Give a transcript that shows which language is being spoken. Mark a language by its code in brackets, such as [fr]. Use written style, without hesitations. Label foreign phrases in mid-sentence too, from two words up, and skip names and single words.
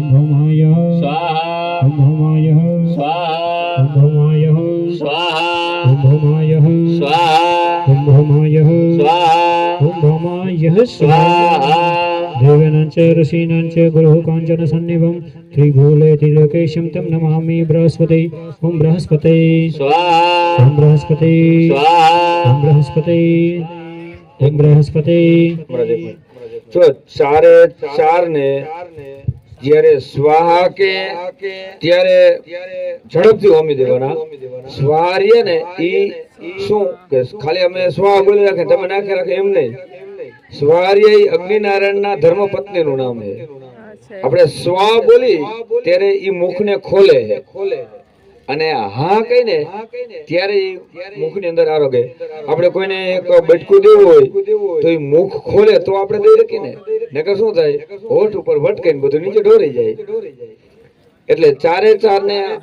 [sa] भौमाय स्वाहा ॐ भौमाय स्वाहा ॐ भौमाय स्वाहा ॐ भौमाय स्वाहा ॐ भौमाय स्वाहा ॐ भौमाय स्वाहा देवानां च ऋषीणां च गुरुः काञ्चन सन्निभं त्रिभूले त्रिलोकेशं तं नमामि बृहस्पते ॐ बृहस्पते स्वाहा ॐ बृहस्पते स्वाहा ॐ बृहस्पते ॐ बृहस्पते [gu] જો ચારે ચાર ને જ્યારે સ્વાહા કે ત્યારે ઝડપથી હોમી દેવાના સ્વાર્ય ને ઈ શું કે ખાલી અમે સ્વાહા બોલી રાખે તમે નાખી રાખે એમ નહીં સ્વાર્ય ઈ અગ્નિનારાયણના ધર્મપત્નીનું નામ છે આપણે સ્વા બોલી ત્યારે ઈ મુખને ખોલે અને હા કહીને ત્યારે મુખની અંદર આરોગે આપણે કોઈને એક બટકું દેવું હોય તો એ મુખ ખોલે તો આપણે દઈ શકીએ ને નકર શું થાય હોઠ ઉપર ભટકાઈને બધું નીચે ઢોરી જાય એટલે ચારે ચાર ને